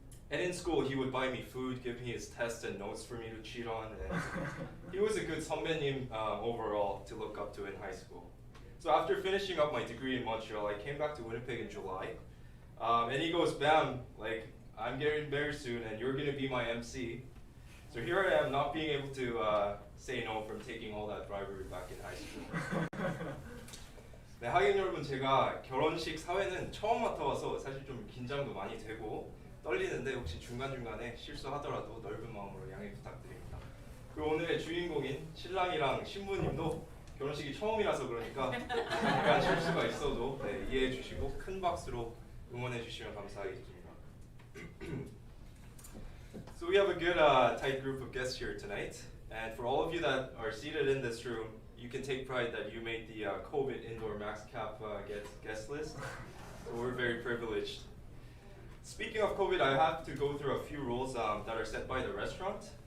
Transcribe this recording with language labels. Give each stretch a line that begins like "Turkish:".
English: And in school, he would buy me food, give me his tests and notes for me to cheat on, and he was a good 선배님 overall to look up to in high school. So after finishing up my degree in Montreal, I came back to Winnipeg in July, and he goes, "Bam, like I'm getting married soon, and you're gonna be my MC." So here I am, not being able to say no from taking all that bribery back in high school.
Korean: 네, 하객 여러분, 제가 결혼식 사회는 처음 맡아와서 사실 좀 긴장도 많이 되고 떨리는데 혹시 중간중간에 실수하더라도 넓은 마음으로 양해 부탁드립니다. 그리고 오늘의 주인공인 신랑이랑 신부님도 결혼식이 처음이라서 그러니까 잠깐 실수가 있어도 이해해 주시고 큰 박수로 응원해 주시면 감사하겠습니다.
English: So we have a good tight group of guests here tonight, and for all of you that are seated in this room, you can take pride that you made the COVID indoor max cap guest list. So we're very privileged. Speaking of COVID, I have to go through a few rules that are set by the restaurant.